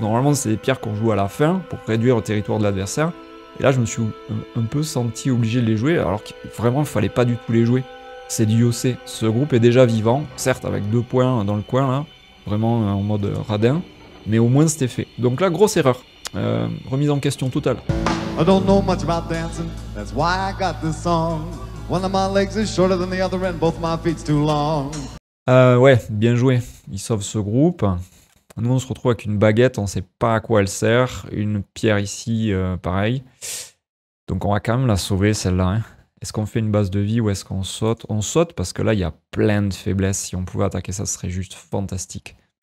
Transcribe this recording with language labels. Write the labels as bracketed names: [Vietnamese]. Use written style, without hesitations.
[French] Normalement, c'est des pierres qu'on joue à la fin pour réduire le territoire de l'adversaire. Et là, je me suis un peu senti obligé de les jouer, alors que vraiment, il fallait pas du tout les jouer. C'est du Yosei. Ce groupe est déjà vivant, certes avec 2 points dans le coin, là, vraiment en mode radin, mais au moins c'était fait. Donc là, grosse erreur. Remise en question totale. [English] I don't know much about dancing, that's why I got this song. One of my legs is shorter than the other and both my feet's too long. [French] Ouais, bien joué. Il sauve ce groupe. Nous, on se retrouve avec une baguette, on ne sait pas à quoi elle sert. Une pierre ici, pareil. Donc on va quand même la sauver, celle-là. Hein. Est-ce qu'on fait une base de vie ou est-ce qu'on saute? On saute parce que là, il y a plein de faiblesses. Si on pouvait attaquer ça, ce serait juste fantastique.